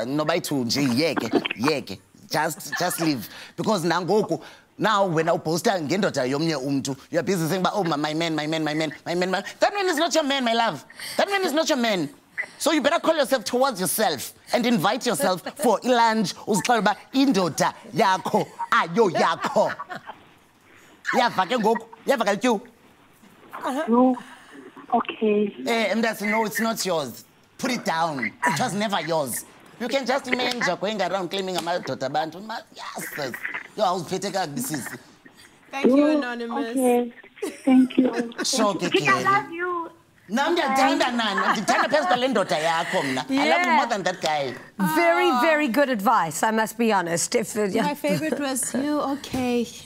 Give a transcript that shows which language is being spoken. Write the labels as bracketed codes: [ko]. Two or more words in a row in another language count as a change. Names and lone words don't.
[en] Nobody to just leave. Because now when I post you're busy saying, oh, my man. That man is not your man, my love. That man is not your man. So you better call yourself towards yourself and invite yourself for lunch. [xh] Uzixeleba indoda yakho ayo yakho. Yava ke ngoku, yava kalityu. [en] No. Okay. And that's no, it's not yours. Put it down. It was never yours. You can just imagine going around claiming [xh] amadoda abantu. [en] Yes. Yo, I was petty. This is. Thank you, Anonymous. Okay. Thank you. Sure, I love you. No, I love you more than that guy. Very, very good advice, I must be honest. My favorite was you, okay.